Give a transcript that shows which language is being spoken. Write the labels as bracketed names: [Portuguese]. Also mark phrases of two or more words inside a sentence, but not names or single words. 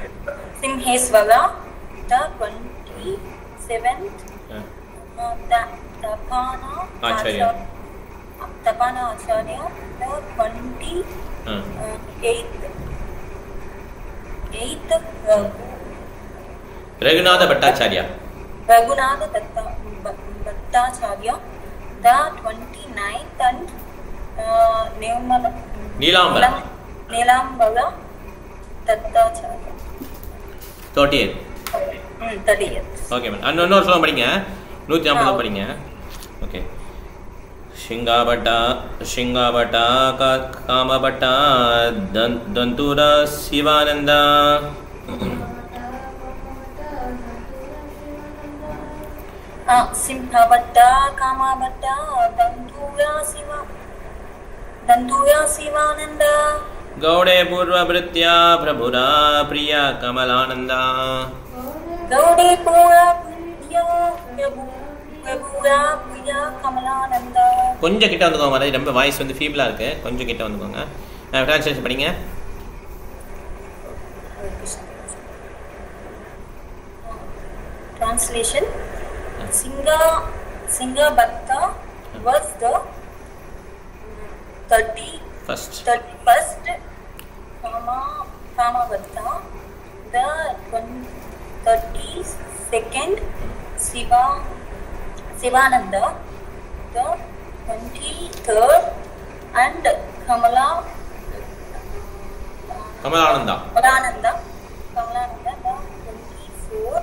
[English] The 27th Tapana Acharya, the 28th Raghunatha Bhattacharya, the 29th and Neelambara Dattacharya 38th. 38th. okay ma'am. [Tamil] இன்னொரு சொல்ல படிங்க. 150 படிங்க. ஓகே. [Sanskrit] सिंहवत कामवत दन्तुर शिवानन्द. सिंहवत कामवत दन्तुय शिवानन्द. गौडे पूर्व भृत्य प्रभुर प्रिय कमलानन्द. गौडे पूर्व भृत्य प्रभुर प्रिय कमलानन्द. [Tamil] கொஞ்சம் கிட்ட வந்துக்கோங்க மாதிரி ரொம்ப வாய்ஸ் வந்து ஃபீபிளாக இருக்கு, கொஞ்சம் கிட்ட வந்துக்கோங்க. ட்ரான்ஸ்லேஷன் படிங்க. [English] Translation. Singhabata was the 31st Kamavata, the 32nd Sivananda, the 23rd and Kamalananda, the 24th.